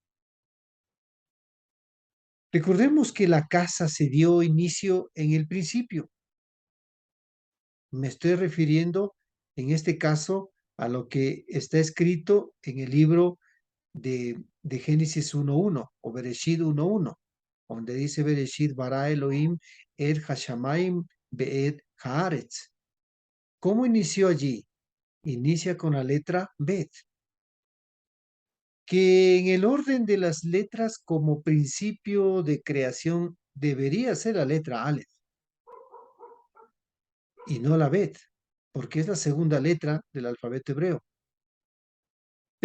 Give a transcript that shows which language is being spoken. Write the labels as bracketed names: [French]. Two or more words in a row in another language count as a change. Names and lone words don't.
[Spanish] Recordemos que la casa se dio inicio en el principio. Me estoy refiriendo en este caso a lo que está escrito en el libro de Génesis 1.1 o Bereshit 1.1, donde dice [Hebrew] בראשית ברא אלהים את השמים ואת הארץ. [Spanish] ¿Cómo inició allí? Inicia con la letra Bet, que en el orden de las letras como principio de creación debería ser la letra Aleph y no la Bet, porque es la segunda letra del alfabeto hebreo.